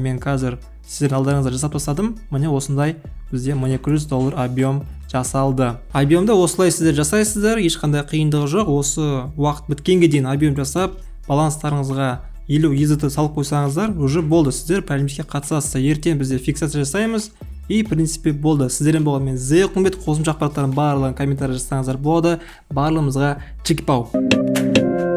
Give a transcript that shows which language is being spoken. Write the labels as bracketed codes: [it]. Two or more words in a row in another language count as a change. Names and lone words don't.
[kk] Мен қазір сіздердің алдарыңызда жасап тастадым. Міне осындай бізде $200 объем жасалды. Объемды осылай сіздер жасайсыздар, ешқандай қиындығы жоқ. Осы уақыт біткенге дейін объем жасап, баланстарыңызға 50 USDT салып қойсаңыздар, уже болды. Сіздер праймиске қатысасыздар. Ертең бізде фиксация жасаймыз. [ru] И в принципе болды. [kk] Сіздермен болған мен Зеқымбет. Қосымша ақпараттардың барлығын комментарий жазсаңыздар болады. Барлығымызға чекпау.